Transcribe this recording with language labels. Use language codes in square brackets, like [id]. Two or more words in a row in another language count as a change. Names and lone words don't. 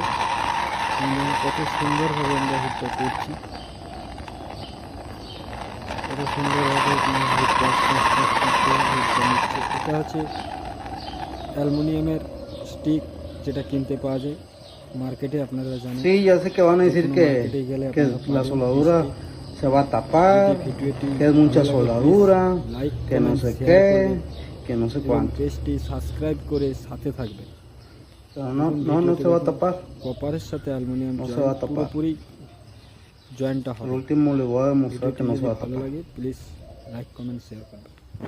[bn] কত সুন্দরভাবে আমরা হিটটা করছি, কত সুন্দরভাবে হিটটা নিচ্ছে। এটা হচ্ছে অ্যালুমিনিয়ামের স্টিক, যেটা কিনতে পাওয়া যায় মার্কেটে। আপনারা জানেন, [es] Sí, ya sé que van a decir [bn] মার্কেটে গেলে [es] que la soldadura se va a tapar, que es mucha soldadura, [bn] লাইক [es] que no [bn] কমেন্ট [es] sé [bn] শেয়ার [es] qué, [bn] করবেন [es] que no sé [bn] এবং [es] cuánto. [bn] পেজটি সাবস্ক্রাইব করে সাথে থাকবেন। [es] Pero no se va a tapar. [bn] কপারের সাথে অ্যালুমিনিয়াম [es] No se va a tapar. [bn] পুরোপুরি জয়েন্টটা [es] Al [bn] হবে। [es] último le voy a demostrar que [bn] ভিডিওটি [es] no [bn] যদি [es] se va a [bn] ভালো [es] tapar. [bn] লাগে প্লিজ [en] like comment share [bn] করবেন।